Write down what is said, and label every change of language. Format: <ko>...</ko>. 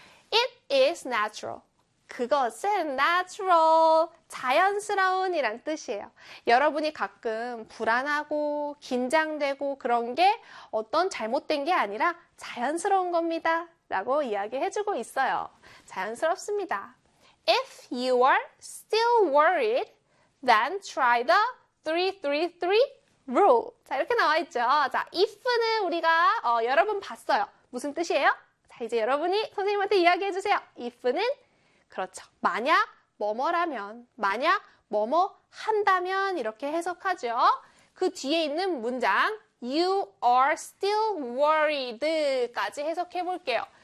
<en>It is natural.</en> <ko>그것은 natural, 자연스러운 이란 뜻이에요. 여러분이 가끔 불안하고 긴장되고 그런 게 어떤 잘못된 게 아니라 자연스러운 겁니다. 라고 이야기해주고 있어요. 자연스럽습니다.</ko> <en>If you are still worried, then try the 333 rule.</en> <ko>자, 이렇게 나와 있죠. 자, if는 우리가 여러분 봤어요. 무슨 뜻이에요? 자, 이제 여러분이 선생님한테 이야기해주세요. If는 그렇죠. 만약 뭐뭐라면, 만약 뭐뭐 한다면 이렇게 해석하죠. 그 뒤에 있는 문장 you are still worried까지 해석해 볼게요.</ko>